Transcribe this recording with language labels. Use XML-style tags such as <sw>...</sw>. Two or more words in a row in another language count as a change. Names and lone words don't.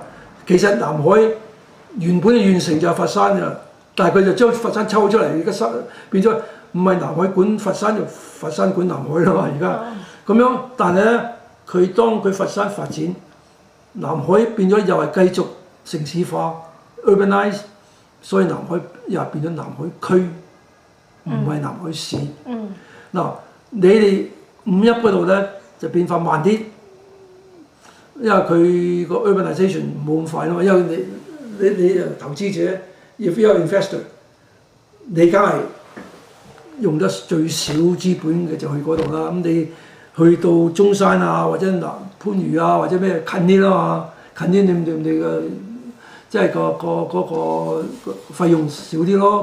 <yue>其實南海原本嘅縣城就係佛山㗎，但係佢就將佛山抽出嚟，而家變咗唔係南海管佛山，就佛山管南海啦嘛。而家咁樣，但係咧，當佢佛山發展，南海變咗又係繼續城市化 urbanize， 所以南海又變咗南海區，唔係南海市。嗱，你哋五邑嗰度咧就變化慢啲，因為佢個 urbanization 冇咁快啊嘛。因為你投資者 ，</yue> <en>if you're investor，</en> <yue>你梗係用得最少資本嘅就去嗰度啦。咁你去到中山啊，或者番禺啊，或者咩近啲啦嘛，近啲你嘅即係個費用少啲咯。</yue>